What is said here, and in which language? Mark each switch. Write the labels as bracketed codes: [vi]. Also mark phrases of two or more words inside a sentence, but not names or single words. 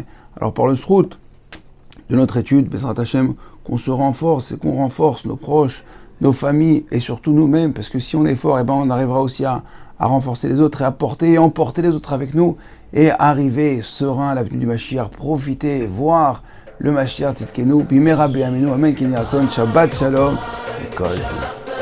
[fr] Alors par le srout de notre étude, [he] בעזרת השם, [fr] qu'on se renforce et qu'on renforce nos proches, nos familles et surtout nous-mêmes, parce que si on est fort, on arrivera aussi à renforcer les autres et à porter et emporter les autres avec nous et arriver serein à la venue du Mashiach, profiter, voir le [he] משיח צדקנו, במהרה בימינו, אמן, כן יהי רצון, שבת שלום, [fr] et [he] כל טוב.